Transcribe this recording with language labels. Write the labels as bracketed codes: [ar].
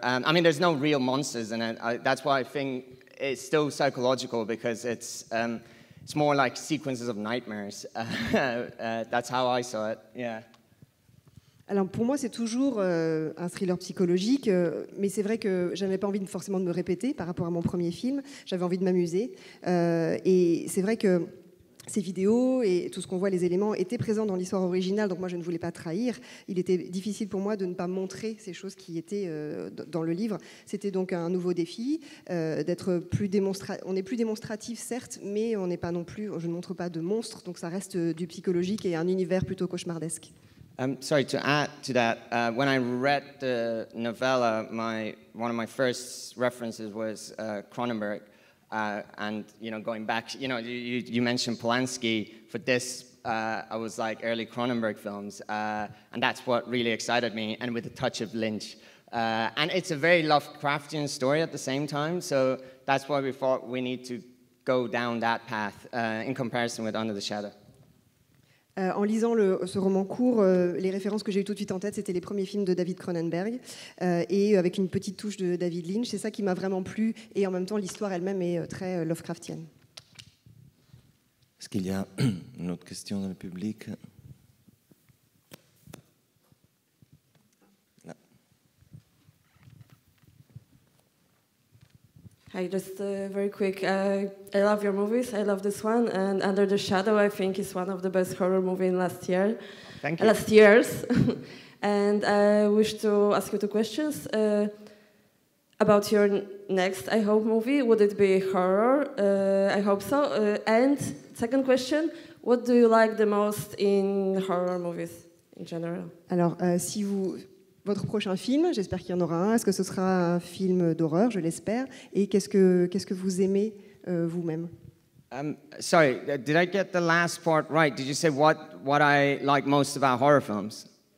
[en] I mean, there's no real monsters in it. That's why I think it's still psychological, because it's more like sequences of nightmares. That's how I saw it, yeah. [fr] Alors pour moi, c'est toujours un thriller psychologique, mais c'est vrai que j'avais pas envie forcément de me répéter par rapport à mon premier film. J'avais envie de m'amuser, et c'est vrai que ces vidéos et tout ce qu'on voit, les éléments, étaient présents dans l'histoire originale, donc moi je ne voulais pas trahir. Il était difficile pour moi de ne pas montrer ces choses qui étaient dans le livre. C'était donc un nouveau défi, d'être plus on est plus démonstratif certes, mais on n'est pas non plus, je ne montre pas de monstres, donc ça reste du psychologique et un univers plutôt cauchemardesque. [en] Sorry, to add to that, when I read the novella, one of my first references was Cronenberg. And, going back, you mentioned Polanski. For this, I was like early Cronenberg films. And that's what really excited me, and with a touch of Lynch. And it's a very Lovecraftian story at the same time, so that's why we thought we need to go down that path in comparison with Under the Shadow. [fr] En lisant ce roman court, les références que j'ai eues tout de suite en tête, c'était les premiers films de David Cronenberg, et avec une petite touche de David Lynch. C'est ça qui m'a vraiment plu, et en même temps, l'histoire elle-même est très Lovecraftienne. Est-ce qu'il y a une autre question dans le public? Là. [en] Hi, just very quick. I love your movies. I love this one, and Under the Shadow, I think, is one of the best horror movies in last year. Thank you. Last years. And I wish to ask you two questions about your next, I hope, movie. Would it be horror? I hope so. And second question, what do you like the most in horror movies in general? [fr] Alors, votre prochain film, j'espère qu'il y en aura un, est-ce que ce sera un film d'horreur, je l'espère, et qu'est-ce que vous aimez vous-même? [en] Sorry, did I get the last part right? Did you say what I like most about horror films?